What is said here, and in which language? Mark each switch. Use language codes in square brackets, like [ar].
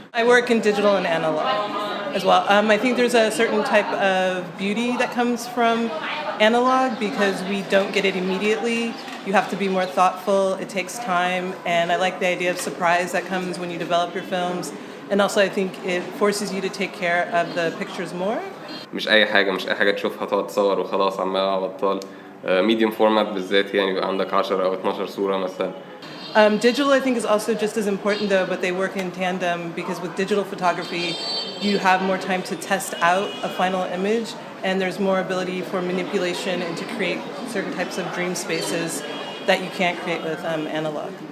[en] I work in digital and analog as well. I think there's a certain type of beauty that comes from analog because we don't get it immediately. You have to be more thoughtful. It takes time, and I like the idea of surprise that comes when you develop your films. And also I think it forces you to take care of the pictures more. [ar] مش أي حاجة تشوفها تقعد تصور وخلاص عمال على بطال. medium format بالذات يعني يبقى عندك 10 أو 12 صورة مثلا. [en] Digital I think is also just as important though, but they work in tandem because with digital photography you have more time to test out a final image, and there's more ability for manipulation and to create certain types of dream spaces that you can't create with analog.